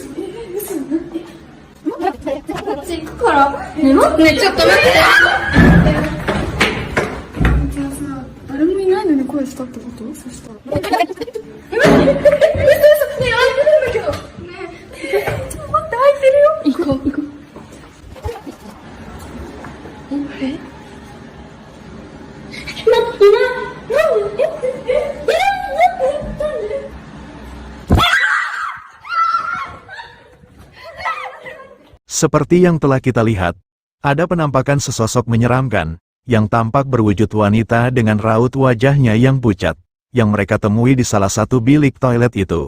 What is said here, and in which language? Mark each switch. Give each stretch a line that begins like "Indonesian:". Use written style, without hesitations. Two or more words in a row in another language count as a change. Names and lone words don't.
Japanese: こっち行くからね待ってねちょっと待ってじゃあさ誰もいないのに声したってことそしたら嘘ねえ開いてるんだけどねえちょっと待って開いてるよ行こう行こうえ
Indonesian: Seperti yang telah kita lihat, ada penampakan sesosok menyeramkan, yang tampak berwujud wanita dengan raut wajahnya yang pucat, yang mereka temui di salah satu bilik toilet itu.